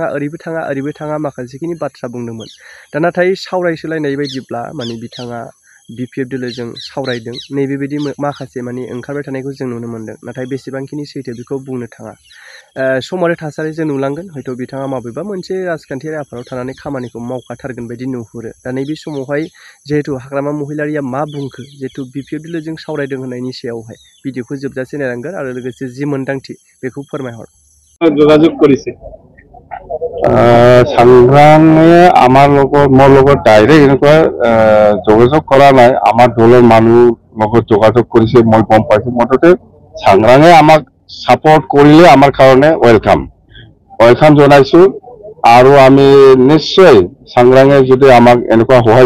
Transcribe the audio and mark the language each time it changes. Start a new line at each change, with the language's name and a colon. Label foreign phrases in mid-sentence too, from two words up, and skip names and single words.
Bodo: ओरैबो थाङा माखासेखिनि बाथ्रा बुंदोंमोन दा नाथाय सावरायसोलायनाय बायदिब्ला माने बिथाङा बिपिएफ दोलोजों सावरायदों नैबेबायदि माखासे माने ओंखारबाय थानायखौ जों नुनो मोन्दों नाथाय बेसेबांखिनि सैथो बेखौ बुंनो थाङा सम आरो थासारिजों नुलांगोन हयथ' बिथाङा माबेबा मोनसे राजखान्थियारि आफादाव थानानै खामानिखौ मावखाथारगोन बायदि नुहुरो दा नैबे समावहाय जिहेतु हाग्रामा महिलारिया मा बुंखो जिहेतु बिपिएफ दोलोजों सावरायदों होननायनि सायावहाय भिडिअखौ जोबजासे नायनांगोन आरो लोगोसे जि मोन्दांथि बेखौ फोरमायहर
Assamese: যোগাযোগ কৰিছে সাংগ্ৰাঙে আমাৰ লগত মোৰ লগত ডাইৰেক্ট এনেকুৱা যোগাযোগ কৰা নাই আমাৰ দলৰ মানুহ লগত যোগাযোগ কৰিছে মই গম পাইছো মুঠতে সাংগ্ৰাঙে আমাক সাপোর্ট কৰিলে আমাৰ কাৰণে ওয়েলকাম জনাইছো আৰু আমি নিশ্চয় সাংগ্ৰাঙে যদি আমাক এনেকুৱা সহায়